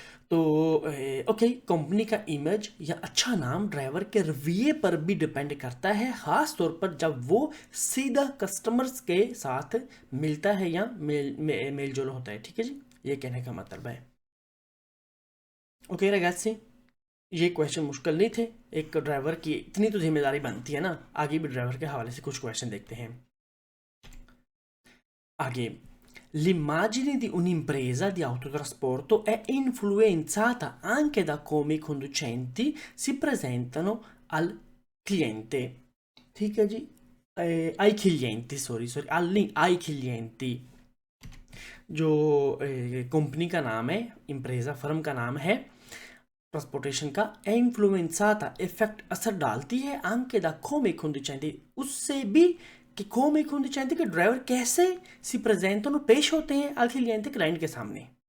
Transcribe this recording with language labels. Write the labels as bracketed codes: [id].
[hi] तो okay, company का image या अच्छा नाम ड्राइवर के रवैये पर भी डिपेंड करता है, खास तौर पर जब वो सीधा कस्टमर्स के साथ मिलता है या मेल जोल होता है। ठीक है जी, ये कहने का मतलब है। ओके रगazzi, ये क्वेश्चन मुश्किल नहीं थे। एक ड्राइवर की इतनी तो जिम्मेदारी बनती है ना। आगे भी ड्राइवर के हवाले से कुछ क्वेश्चन देखते हैं। [it] Aghi, l'immagine di un'impresa di autotrasporto è influenzata anche da come i conducenti si presentano al cliente। [hi] ठीक है जी, [it] ai clienti, [en] sorry, [it] ai clienti। [hi] जो कंपनी का नाम है, इम्प्रेजा फर्म का नाम है ट्रांसपोर्टेशन का, [it] è influenzata [hi] इफेक्ट असर डालती है [it] anche da come i conducenti, [hi] उससे भी कि [it] come i conducenti [hi] के ड्राइवर कैसे [it] si presentano [hi] पेश होते हैं [it] al cliente [hi] क्लाइंट के सामने।